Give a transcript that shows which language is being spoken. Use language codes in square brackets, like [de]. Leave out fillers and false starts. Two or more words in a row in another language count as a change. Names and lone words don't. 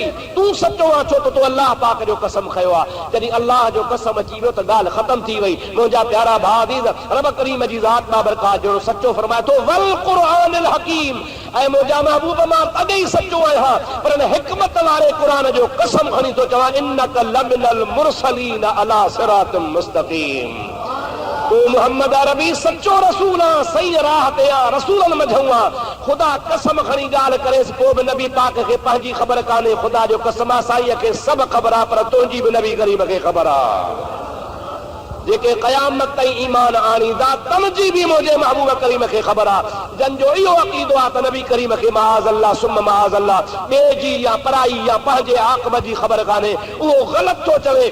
[sd] तूं सचो आहे छो त तूं अल्लाह पाक जो कसम खयो आहे। जॾहिं अल्लाह जो कसम अची वियो त ॻाल्हि ख़तम थी वई। मुंहिंजा प्यारा भाउ अज़ीज़ रब करीम जी ज़ात बाबरकात जो सचो फरमाए थो [ar] والقرآن الحكيم, [sd] ऐं मुंहिंजा महबूब मां तॾहिं सचो आहियां पर हिन हिकमत वारे क़ुरान जो कसम खणी थो चवां [ar] إنك لمن المرسلين على صراط مستقيم. [sd] तू मोहम्मद अरबी सच्चो रसूल आ, सही राह ते आ, रसूलन मझऊं आ। ख़ुदा कसम खणी ॻाल्हि करेसि पोइ बि नबी पाक खे पंहिंजी ख़बर कान्हे। ख़ुदा जो कसम आहे साईं खे सभु ख़बर आहे पर तुंहिंजी बि नबी करीम खे ख़बर आहे। जेके क़यामत ताईं ईमान आणींदा तनजी बि मुंहिंजे महबूब करीम खे ख़बर आहे। जंहिंजो इहो अक़ीदो आहे त नबी करीम खे [ar] معاذ الله ثم معاذ الله [sd] ॿिए जी या पराई या पंहिंजे आक़िबत जी ख़बर कान्हे, उहो ग़लति थो चवे।